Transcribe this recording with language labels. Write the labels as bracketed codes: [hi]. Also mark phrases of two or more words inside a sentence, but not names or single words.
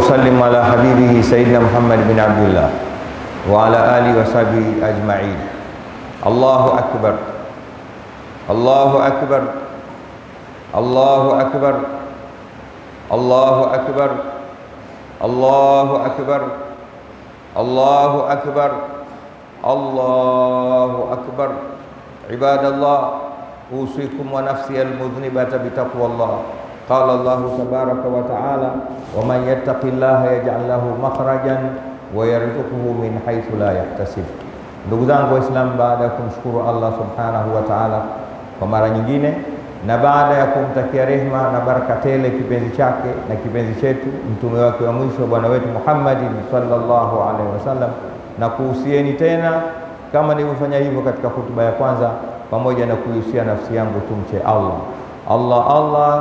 [ar] أسلم على حبيبه سيدنا محمد بن عبد الله وعلى آله وصحبه أجمعين. الله أكبر، الله أكبر، الله أكبر، الله أكبر، الله أكبر، الله أكبر، الله أكبر. عباد الله، أوصيكم ونفسي المذنبة بتقوى الله. قال الله تبارك وتعالى، ومن يتق الله يجعل له مخرجا ويرزقه من حيث لا يحتسب. [sw] Ndugu zangu Waislamu, baada ya kumshukuru Allah [ar] سبحانه وتعالى [sw] kwa mara nyingine, na baada ya kumtakia rehma na baraka tele kipenzi chake na kipenzi chetu mtume wake wa mwisho bwana wetu Muhammad [ar] صلى الله عليه وسلم, [sw] na kuhusieni tena kama nilivyofanya hivyo katika hutuba ya kwanza, pamoja na kuhusia nafsi yangu tumche Allah.